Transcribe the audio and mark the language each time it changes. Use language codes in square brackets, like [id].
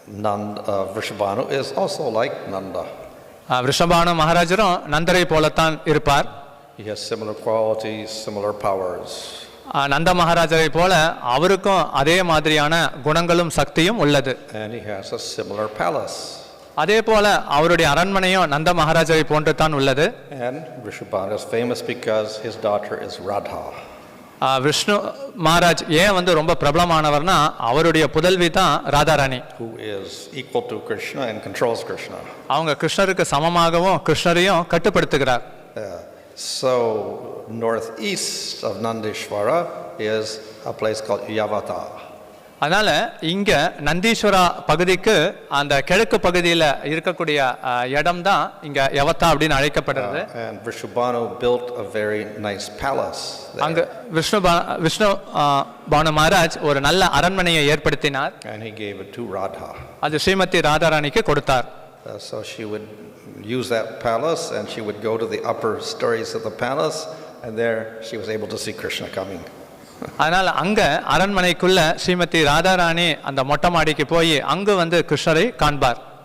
[en] And Vrishabhanu is also like Nanda. [ta] விருஷபானு மகாராஜரும் நந்தரை போலத்தான் இருப்பார். [en] He has similar qualities, similar powers. [ta] நந்த மகாராஜரை போல அவருக்கும் அதே மாதிரியான குணங்களும் சக்தியும் உள்ளது. [en] And he has a similar palace. [ta] அதே போல அவருடைய அரண்மனையும் நந்த மகாராஜரை போன்று தான் உள்ளது. [en] And Vrishabhanu is famous because his daughter is Radha. [ta] Vishnu Maharaj ஏன் ரொம்ப பிரபலமானவர்னா அவருடைய புதல்வி தான் Radharani. [en] Who is equal to Krishna and controls Krishna. [ta] அவங்க கிருஷ்ணருக்கு சமமாகவும் கிருஷ்ணரையும் கட்டுப்படுத்துகிறார். [en] So northeast of Nandishvara is a place called Yavata. [ta] அதனால இங்க நந்தீஸ்வரா பகுதிக்கு அந்த கிழக்கு பகுதியில் இருக்கக்கூடிய இடம் தான் இங்க யவத்தா அப்படின்னு அழைக்கப்படுறது. [en] And Vrishabhanu built a very nice palace. [ta] அங்க விஷ்ணு பானு மகாராஜ் ஒரு நல்ல அரண்மனையை ஏற்படுத்தினார். [en] And he gave it to Radha. [ta] அது ஸ்ரீமதி ராதாராணிக்கு கொடுத்தார். [en] So she would use that palace and she would go to the upper stories of the palace and there she was able to see Krishna coming. [ta] அதனால அங்க அரண்மனைக்குள்ள ஸ்ரீமதி ராதாராணி அந்த மொட்டை மாடிக்கு போய் அங்கு கிருஷ்ணரை காண்பார்.